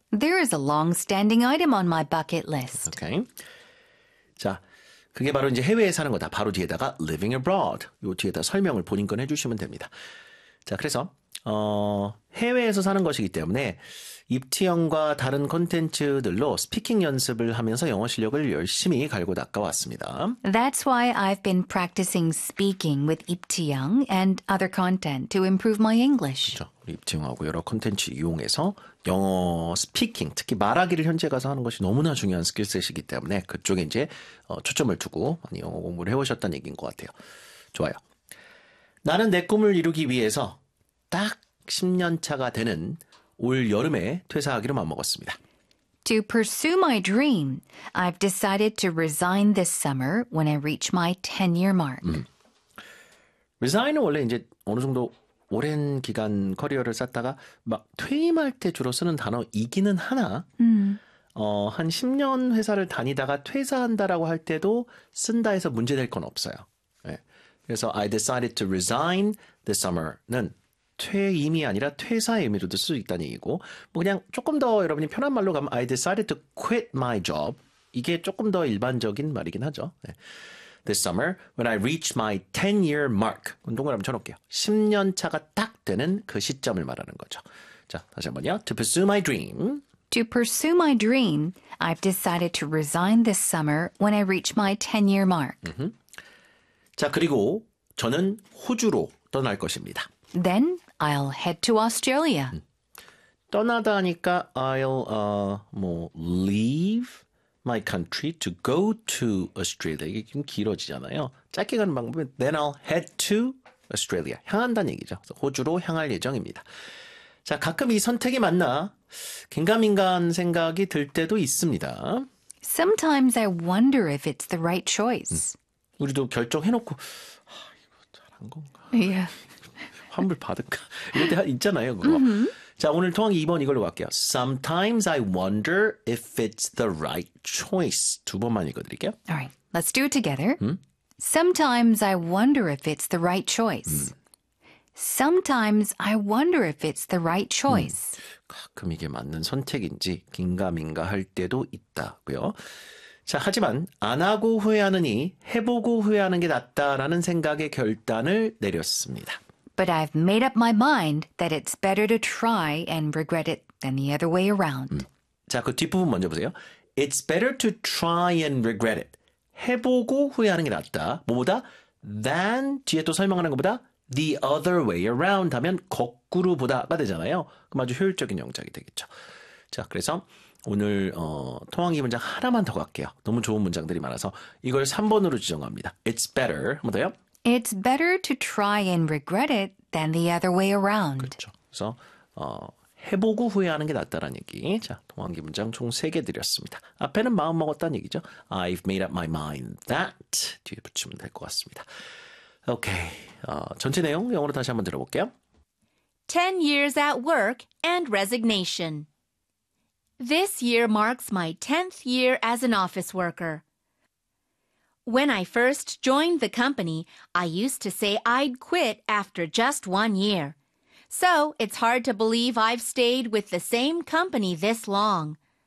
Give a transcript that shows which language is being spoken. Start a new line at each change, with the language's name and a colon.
English: There is a long-standing item on my bucket list. Okay.
Korean: 자, 그게 바로 이제 해외에 사는 거다.
English: 바로 뒤에다가 living abroad.
Korean: 요 뒤에다 설명을 본인 건 해주시면 됩니다. 자, 그래서 해외에서 사는 것이기 때문에 입티영과 다른 콘텐츠들로 스피킹 연습을 하면서 영어 실력을 열심히 갈고 닦아왔습니다.
English: That's why I've been practicing speaking with 입티영 and other content to improve my English.
Korean: 그렇죠. 입티영하고 여러 콘텐츠 이용해서 영어 스피킹, 특히 말하기를 현지에 가서 하는 것이 너무나 중요한 스킬셋이기 때문에 그쪽에 이제 초점을 두고 많이 영어 공부를 해오셨다는 얘기인 것 같아요. 좋아요. 나는 내 꿈을 이루기 위해서 딱 10년 차가 되는 올 여름에 퇴사하기로 마음먹었습니다.
English: To pursue my dream, I've decided to resign this summer when I reach my 10-year mark.
Korean: Resign은 원래 이제 어느 정도 오랜 기간 커리어를 쌓다가 막 퇴임할 때 주로 쓰는 단어이기는 하나, 한 10년 회사를 다니다가 퇴사한다라고 할 때도 쓴다 해서 문제될 건 없어요. 네. 그래서
English: I decided to resign this summer
Korean: 는 퇴임이 아니라 퇴사의 의미로도 쓸 수 있다는 얘기고 뭐 그냥 조금 더 여러분이 편한 말로 가면
English: I decided to quit my job.
Korean: 이게 조금 더 일반적인 말이긴 하죠. 네.
English: this summer when I reach my 10-year mark.
Korean: 동그라미 쳐놓을게요. 10년 차가 딱 되는 그 시점을 말하는 거죠. 자, 다시 한 번요.
English: To pursue my dream. To pursue my dream, I've decided to resign this summer when I reach my 10-year mark. Mm-hmm.
Korean: 자, 그리고 저는 호주로 떠날 것입니다.
English: Then I'll head to Australia. 떠나다 하니까 I'll leave my country to go to Australia.
Korean: 이게 좀 길어지잖아요. 짧게 가는 방법은
English: Then I'll head to Australia.
Korean: 향한다는 얘기죠. 그래서 호주로 향할 예정입니다. 자, 가끔 이 선택이 맞나? 긴가민가한 생각이 들 때도 있습니다.
English: Sometimes I wonder if it's the right choice.
Korean: 우리도 결정해놓고 이거 잘한 건가?
English: Yeah.
Korean: 환불 받을까? 이럴 때 있잖아요, 그거. Mm-hmm. 자, 오늘 통학 2번 이걸로 갈게요.
English: Sometimes I wonder if it's the right choice.
Korean: 두 번만 읽어드릴게요.
English: All right, let's do it together. Sometimes I wonder if it's the right choice. Sometimes I wonder if it's the right choice.
Korean: 가끔 이게 맞는 선택인지 긴가민가 할 때도 있다고요. 자, 하지만 안 하고 후회하느니 해보고 후회하는 게 낫다라는 생각의 결단을 내렸습니다.
English: But I've made up my mind that it's better to try and regret it than the other way around.
Korean: 자, 그 뒷부분 먼저 보세요.
English: It's better to try and regret it.
Korean: 해보고 후회하는 게 낫다. 뭐보다 than 뒤에 또 설명하는 것보다
English: the other way around
Korean: 하면 거꾸로 보다가 되잖아요. 그럼 아주 효율적인 영작이 되겠죠. 자, 그래서 오늘 통왕이 문장 하나만 더 갈게요. 너무 좋은 문장들이 많아서 이걸 3번으로 지정합니다.
English: It's better.
Korean: 한 번 더요.
English: It's better to try and regret it than the other way around.
Korean: 그렇죠. 그래서 해보고 후회하는 게 낫다라는 얘기. 자, 통왕기 문장 총 3개 드렸습니다. 앞에는 마음 먹었다는 얘기죠.
English: I've made up my mind that
Korean: 뒤에 붙이면 될 것 같습니다. 오케이. 전체 내용 영어로 다시 한번 들어볼게요.
English: 10 years at work and resignation. This year marks my 10th year as an office worker. When I first joined the company, I used to say I'd quit after just 1 year. So it's hard to believe I've stayed with the same company this long.